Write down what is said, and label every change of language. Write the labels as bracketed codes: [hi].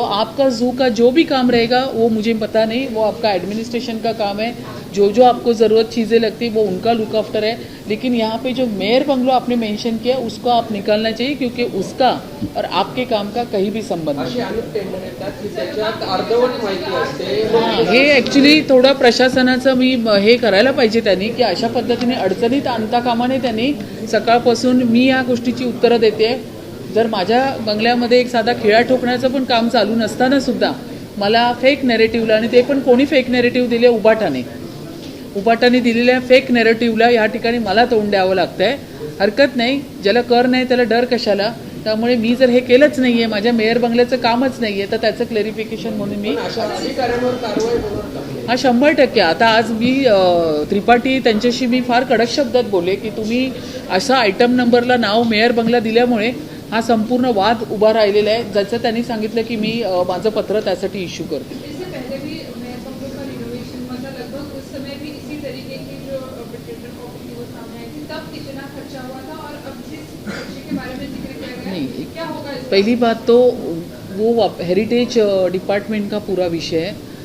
[hi] आपका जू का जो भी काम रहेगा वो मुझे पता नहीं, वो आपका एडमिनिस्ट्रेशन का काम है. जो आपको ज़रूरत चीज़ें लगती वो उनका लुक आफ्टर है. लेकिन यहाँ पे जो मेयर बंगलो आपने मेंशन किया उसको आप निकालना चाहिए, क्योंकि उसका और आपके काम का कहीं भी संबंध नहीं. [mr] हां, हे ॲक्च्युली थोडं प्रशासनाचं मी हे करायला पाहिजे त्यांनी, की अशा पद्धतीने अडचणीत आणता कामा नये त्यांनी. सकाळपासून मी या गोष्टीची उत्तरं देते. जर माझ्या बंगल्यामध्ये एक साधा खिळा ठोकण्याचं पण काम चालू नसताना सुद्धा मला फेक नॅरेटिव्हला, आणि ते पण कोणी फेक नॅरेटिव्ह दिले, उबाटाने दिलेल्या फेक नॅरेटिव्हला या ठिकाणी मला तोंड द्यावं लागतं आहे. हरकत नाही, ज्याला कर नाही त्याला डर कशाला. त्यामुळे मी जर हे केलंच नाही आहे, माझ्या मेयर बंगल्याचं कामच नाही आहे, तर त्याचं क्लॅरिफिकेशन म्हणून मी हा 100%. आता आज मी त्रिपाठी त्यांच्याशी मी फार कडक शब्दात बोलले की तुम्ही असा आयटम नंबरला नाव मेयर बंगला दिल्यामुळे हा संपूर्ण वाद उभा राहिलेला आहे, ज्याचं त्यांनी सांगितलं की मी माझं पत्र त्यासाठी इश्यू करते. [hi] इससे पहले भी मेयर बंगलो का रिनोवेशन हुआ था, लगभग उस समय भी इसी तरीके की जो टेंडर कॉपी थी वो सामने आई थी, तब कितना खर्चा हुआ था और अब जिस खर्चे के बारे में जिक्र किया गया है क्या होगा? पहली बात तो वो हेरिटेज डिपार्टमेंट का पूरा विषय है.